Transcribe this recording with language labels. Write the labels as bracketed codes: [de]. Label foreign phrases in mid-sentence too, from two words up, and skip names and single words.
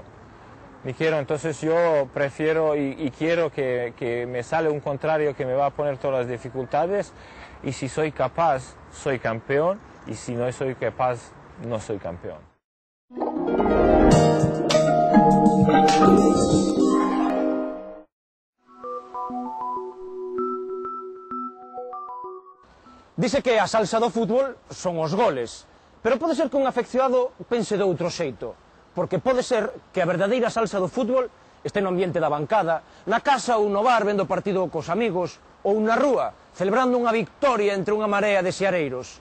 [es] Entonces yo prefiero y quiero que me sale un contrario que me va a poner todas las dificultades, y si soy capaz, soy campeón, y si no soy capaz, no soy campeón. [gl] Dice que a salsa do fútbol son os goles, pero pode ser que un afeccionado pense de outro xeito, porque pode ser que a verdadeira salsa do fútbol este no ambiente da bancada, na casa ou no bar vendo o partido cos amigos, ou na rúa, celebrando unha victoria entre unha marea de seareiros.